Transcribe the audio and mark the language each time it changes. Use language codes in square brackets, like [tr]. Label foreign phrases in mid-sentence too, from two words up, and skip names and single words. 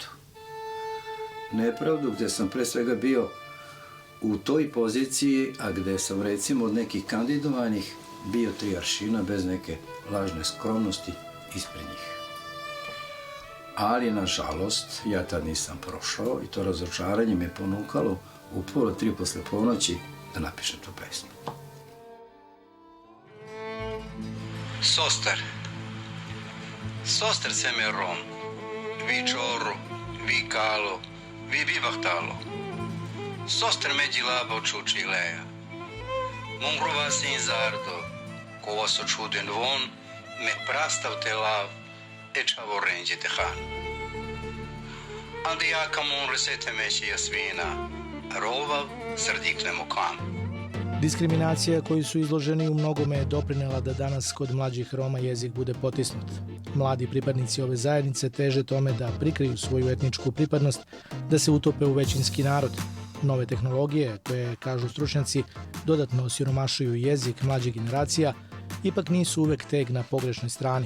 [sr] Nepravdu gde sam pre svega bio u toj poziciji, a gde sam recimo od nekih kandidovanih bio 3 aršina bez neke lažne skromnosti ispred njih. Ali, nažalost, ja tad nisam prošao i to razočaranje me ponukalo u 2:30 posle ponoći da napišem tu pesmu. [rom] Sostar. Sostar se me rom. Vi čoru, vi kalo, vi bibahtalo. Sostar međi laba čuči leja. Mumrova sin zardo, ko vas očuden von, me prastav te lav, ečavo renđe te han. Ande jaka mun resete meći jasvina, rovav srdiknemo kam. [sr] Diskriminacija koju su izloženi u mnogome je doprinela da danas kod mlađih Roma jezik bude potisnut. Mladi pripadnici ove zajednice teže tome da prikriju svoju etničku pripadnost, da se utope u većinski narod. Nove tehnologije, koje, kažu stručnjaci, dodatno osiromašuju jezik mlađih generacija, ipak nisu uvek teg na pogrešnoj strani.